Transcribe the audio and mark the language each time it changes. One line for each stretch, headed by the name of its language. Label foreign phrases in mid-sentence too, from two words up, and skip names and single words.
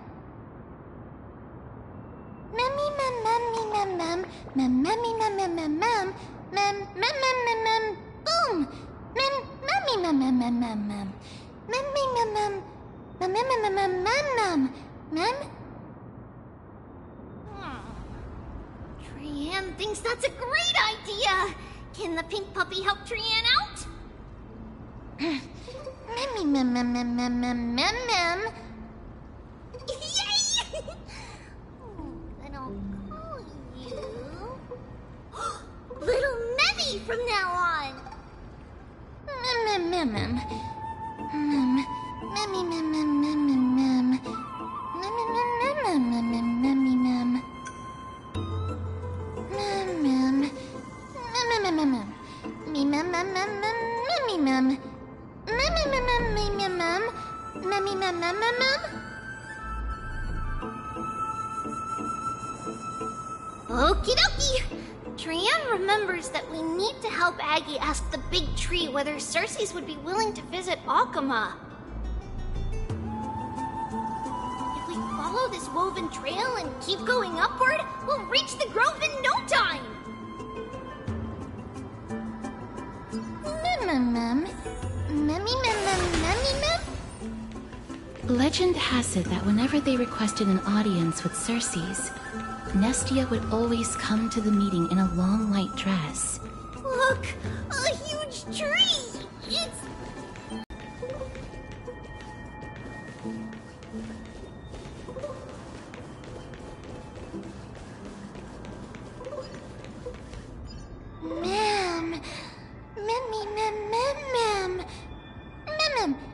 English: Memmy mem memmy mem mem mem memmy mem mem mem mem mem mem mem mem boom. Mem memmy mem mem mem mem mem. Memmy mem mem mem mem mem mem mem mem. Trian thinks that's a great idea. Can the pink puppy help Trian out? Memmy mem mem mem mem mem mem mem. Yay! Then I'll call you Little Memmy from now on. Mem mem mem mem. Memmy mem mem mem mem mem. Memmy mem mem mem mem memmy mem. Mem mem. Mem mem mem mem. Me mem mem mem mem memmy mem. Memmy mem mem me mem mem. Memmy mem mem mem mem. Okie dokie! Trian remembers that we need to help Aggie ask the big tree whether Cersei's would be willing to visit Akama. If we follow this woven trail and keep going upward, we'll reach the grove in no time! Mem. Memmy mem. Legend has it that whenever they requested an audience with Cersei's, Nestia would always come to the meeting in a long white dress. Look! A huge tree! It's... Mem. Memmy mem mem mem. Mem.